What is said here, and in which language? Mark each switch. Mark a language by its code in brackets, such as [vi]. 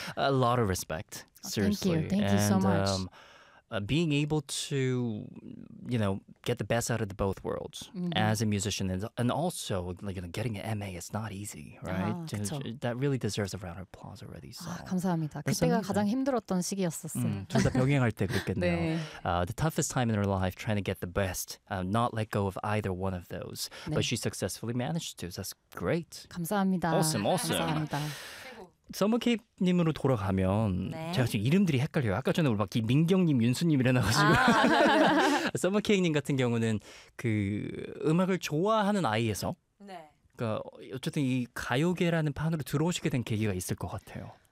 [en] A lot of respect, seriously. Oh, thank you so much. Being able to, you know, get the best out of the both worlds mm-hmm. as a musician and also, like, you know, getting an MA is not easy, right? That really deserves a round of applause already. So. [ko] 아, 감사합니다. 그때가 가장 힘들었던 시기였었어요. 둘 다 병행할 때 그랬겠네요. 네. [en] The toughest time in her life, trying to get the best, not let go of either one of those. [ko] 네. [en] But she successfully managed to, so that's great. [ko] 감사합니다. [en] Awesome. [ko] 감사합니다. 서머케이프님으로 돌아가면 네. 제가 지금 이름들이 헷갈려요. 아까 전에 우리 막 김민경님, 윤수님이라나가지고 서머케이프님 같은 경우는 그 음악을 좋아하는 아이에서 네. 그러니까 어쨌든 이 가요계라는 판으로 들어오시게 된 계기가 있을 것 같아요.